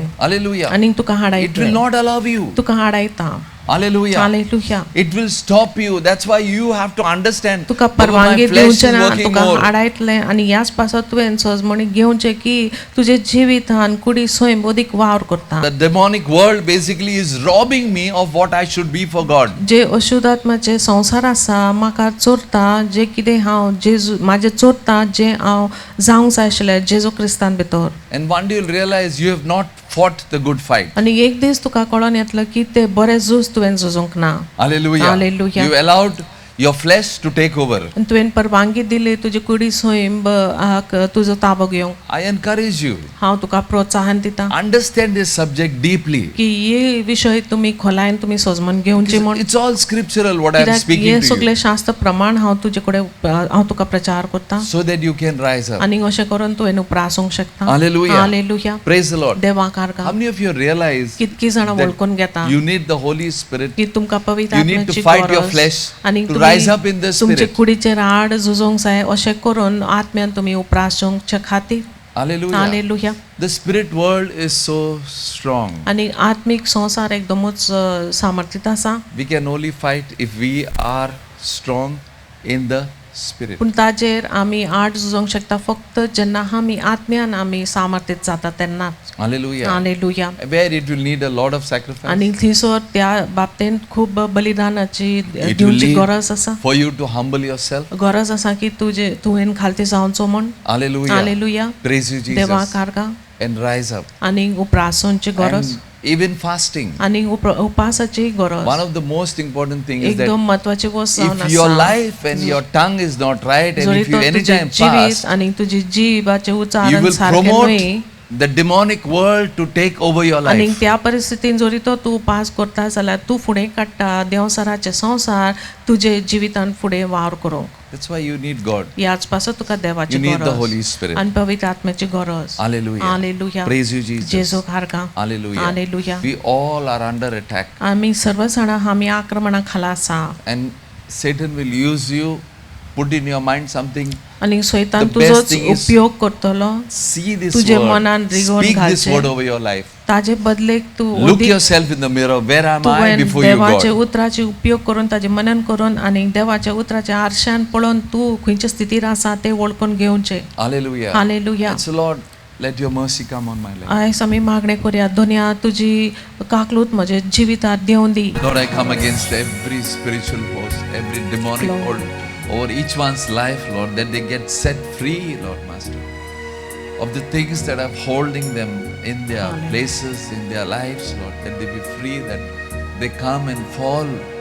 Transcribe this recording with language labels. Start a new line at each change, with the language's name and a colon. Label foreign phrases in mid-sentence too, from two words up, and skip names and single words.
English: Hallelujah.
Konkani: आनी तुका
English: It will
Konkani: हाडायतले.
English: not allow you.
Konkani: तुका हाडायता.
English: Hallelujah.
Konkani: हालेलुया.
English: It will stop you. That's why you have to understand.
Konkani: तुका
English: Baba, my
Konkani: परवानगी
English: flesh is
Konkani: दिवचे ना
English: working
Konkani: तुका
English: more.
Konkani: हाडायतले आनी ह्याच पासत तुवें सजमणी घेवचे की तुजे जिवितान कुडी स्वयं अदीक वावर करता.
English: The demonic world basically is robbing me of what I should be for God.
Konkani: जे अशुद्ध आत्म्याचे संसार आसा म्हाका चोरता जे कितें हांव जेजू माझे चोरता जे हांव जावंक जाय आशिल्लें जेजू क्रिस्तान भितर.
English: And one day you'll realize you have not fought the good fight.
Konkani: आनी एक दीस तुका कळोन येतलो की ते बरें झूज तुवें झुजूंक ना.
English: Hallelujah. Hallelujah. You allowed your flesh to take over.
Konkani: आनी तुवें परवानगी दिली तुजी कुडी सोयीम तुजो ताबो घेवंक.
English: I encourage you.
Konkani: हांव तुका प्रोत्साहन दिता
English: Understand this subject deeply.
Konkani: की हे विशय तुमी खोलायन तुमी सोजमन घेवचे म्हण.
English: It's all scriptural what I am
Konkani: कित्याक
English: speaking
Konkani: हे
English: to you.
Konkani: सगळे शास्त्र प्रमाण हांव तुजे कडेन हांव तुका प्रचार करता
English: So that you can rise up.
Konkani: आनी अशें करून तुवें उप्रासूंक शकता.
English: Hallelujah.
Konkani: हालेलुया.
English: Praise the Lord.
Konkani: देवाक
English: How
Konkani: आर्गा.
English: many of you realize
Konkani: कितकी जाणां
English: that
Konkani: वळखून घेता
English: you need the Holy Spirit?
Konkani: की तुमकां पवित्र
English: You need
Konkani: आत्म्याची
English: to fight your
Konkani: गरज
English: flesh
Konkani: आनी
English: to rise up in the
Konkani: तुमचे
English: Spirit.
Konkani: कुडीचेर आड झुजोंक जाय अशें करून आत्म्यान तुमी उप्रासूंकचे खातीर.
English: Hallelujah.
Konkani: हालेलुया.
English: The spirit world is so strong.
Konkani: आनी आत्मीक संसार एकदमूच सामर्थ्यीत आसा.
English: We can only fight if we are strong in the spirit.
Konkani: पूण ताजेर आमी आड झुजोंक शकता फक्त जेन्ना आमी आत्म्यान आमी सामर्थ्यीत जाता तेन्नाच.
English: Hallelujah.
Konkani: हालेलुया.
English: Where it will need a lot of sacrifice.
Konkani: आनी थंयसर त्या बाबतींत खूब बलिदानाची
English: It will
Konkani: दिवची
English: need
Konkani: गरज आसा.
English: for you to humble yourself.
Konkani: गरज आसा की तुवें खालती जावचो म्हण.
English: Hallelujah.
Konkani: हालेलुया.
English: Praise you,
Konkani: देवाक
English: Jesus.
Konkani: आर्गा.
English: And rise up.
Konkani: आनी उप्रासूंची गरज
English: And even fasting.
Konkani: आनी उपासाची गरज.
English: One of the most important things is that
Konkani: एकदम महत्वाची गोष्ट जावन
English: if your
Konkani: आसा.
English: life and your tongue is not right, and
Konkani: जरी
English: if you
Konkani: तो तुजें
English: anytime
Konkani: जिवीत
English: fast,
Konkani: आनी तुजी जीवाचे
English: you
Konkani: उच्चारण
English: will
Konkani: सारकें
English: promote
Konkani: न्हय
English: the demonic world to take over your
Konkani: आनी
English: life.
Konkani: त्या परिस्थितीन जरी तो तूं उपास करता जाल्यार तूं फुडें काडटा देवसराचे संसार तुजे जिवितान फुडें वावर करूंक.
English: That's why you need God.
Konkani: ह्याच पासत तुका देवाची
English: You need the
Konkani: गरज
English: Holy Spirit.
Konkani: आनी पवित्र आत्म्याची गरज.
English: Hallelujah.
Konkani: हालेलुया.
English: Praise you, Jesus.
Konkani: जेजूक आर्गा.
English: Hallelujah.
Konkani: हालेलुया.
English: We all are under attack,
Konkani: आमी सर्व जाणां आमी आक्रमणा खाला आसा
English: and Satan will use you, put in your mind something.
Konkani: आनी सैतान
English: The best
Konkani: तुजोच
English: thing is-
Konkani: उपयोग करतलो.
English: See this
Konkani: तुझे
English: word.
Konkani: मनान रिगोवन
English: Speak this
Konkani: घालचें.
English: word over your life.
Konkani: ताजे बदलेक तूं
English: Look yourself in the mirror. Where am I
Konkani: तुवें
English: before you,
Konkani: देवाचे
English: God?
Konkani: उतराचे उपयोग करून ताजे मनन करून आनी देवाच्या उतराच्या आरशान पळोवन तूं खंयच्या स्थितीर आसा ते वळखून घेवचें.
English: Hallelujah.
Konkani: हालेलुया.
English: And so, Lord, let your mercy come on my life.
Konkani: आयज आमी मागणें करया दुनिया तुजी काकलूत म्हजे जिवितांत देंवन दी.
English: Lord, I come against every spiritual force, every demonic Lord. hold over each one's life, Lord, that they get set free, Lord Master, of the things that are holding them in their Hallelujah. places, in their lives, Lord, that they be free, that they come and fall.